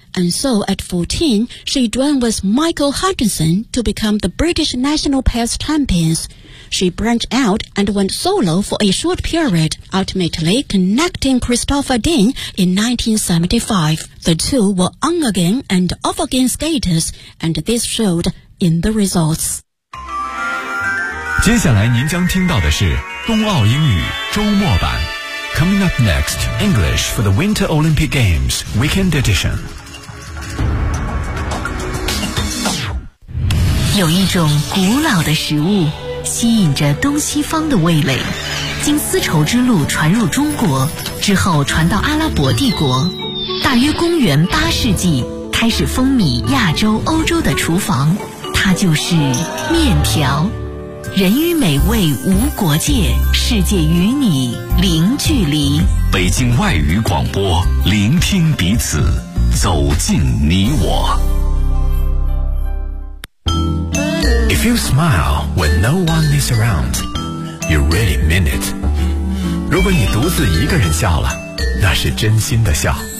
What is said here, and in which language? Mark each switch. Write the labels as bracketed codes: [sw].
[en] And so at 14, she joined with Michael Hutchinson to become the British national pairs champions. She branched out and went solo for a short period, ultimately connecting Christopher Dean in 1975. The two were on again and off again skaters, and this showed in the results. [zh] 接下来您将听到的是冬奥英语周末版。 [en] Coming up next, English for the Winter Olympic Games Weekend Edition. [zh] 有一种古老的食物吸引着东西方的味蕾，经丝绸之路传入中国之后传到阿拉伯帝国，大约公元八世纪开始风靡亚洲欧洲的厨房，它就是面条。人与美味无国界，世界与你零距离。北京外语广播，聆听彼此，走进你我。 [en] If you smile when no one is around, you really mean it. [zh] 如果你独自一个人笑了，那是真心的笑。